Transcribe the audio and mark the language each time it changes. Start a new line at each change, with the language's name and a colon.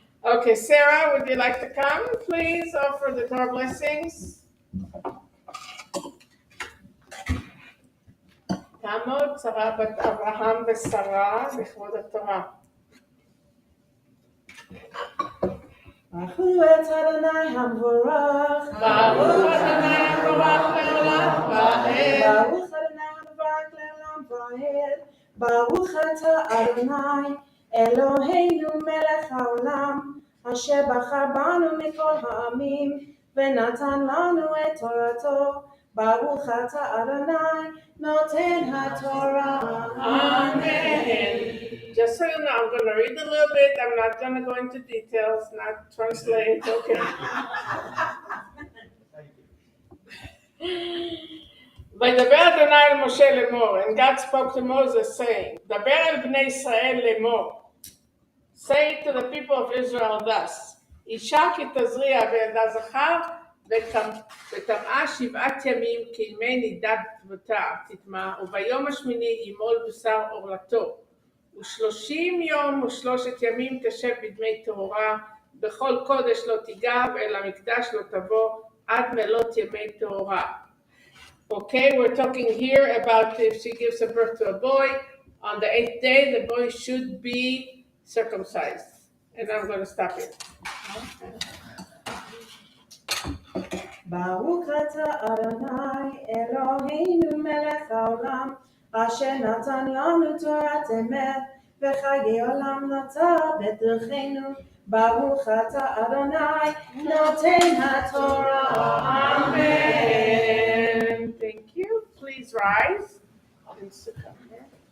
English: Okay, Sarah, would you like to come? Please offer the Torah blessings.
Hebrew: תעמוד שרה בת אברהם ושרה לכבוד התורה. ברכו את אדוני המבורך. ברוך אדוני המבורך לעולם ועד. ברוך אדוני המבורך לעולם ועד. ברוך אתה אדוני אלוהינו מלך העולם, אשר בחר בנו מכל העמים ונתן לנו את תורתו. ברוך אתה אדוני נותן התורה.
English: Amen. Just so you know, I'm going to read a little bit. I'm not going to go into details, not translate. Okay.
Hebrew: וידבר אדוני אל משה לאמור,
English: and God spoke to Moses saying,
Hebrew: דבר אל בני ישראל לאמור.
English: Say to the people of Israel thus,
Hebrew: אישה כי תזריע וילדה זכר, וטמאה 7 ימים כימי נידת תטמא, וביום השמיני ימול בשר עורלתו. ו30 יום ו3 ימים תשב בדמי טהרה, בכל קודש לא תיגע, ואל המקדש לא תבוא, עד מלות ימי טהרה.
English: Okay, we're talking here about if she gives a birth to a boy, on the 8th day the boy should be circumcised. And I'm going to stop it.
Hebrew: ברוך אתה אדוני אלוהינו מלך העולם, אשר נתן לנו תורת אמת וחיי עולם נטע בדרכינו. ברוך אתה אדוני נותן התורה.
English: Amen. Thank you. Please rise and sit down here.